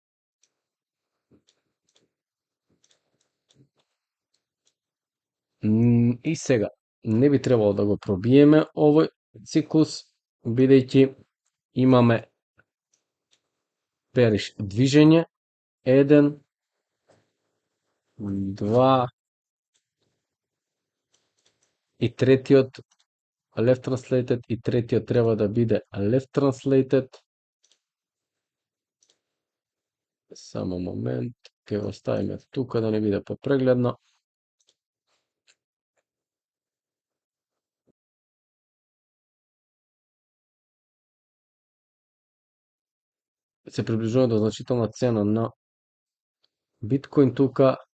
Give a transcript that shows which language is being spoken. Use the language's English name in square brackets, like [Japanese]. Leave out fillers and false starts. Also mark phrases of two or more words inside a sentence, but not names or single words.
[Macedonian] И сега, не би требало да го пробиеме овој циклус, бидејќи имаме бериш движење, 1, 2 и третиот [English] left translated [Macedonian] и третиот треба да биде [English] left translated. [Macedonian] Само момент, ќе го ставиме тука да не биде попрегледно. Се приближува до значителна цена на биткоин тука.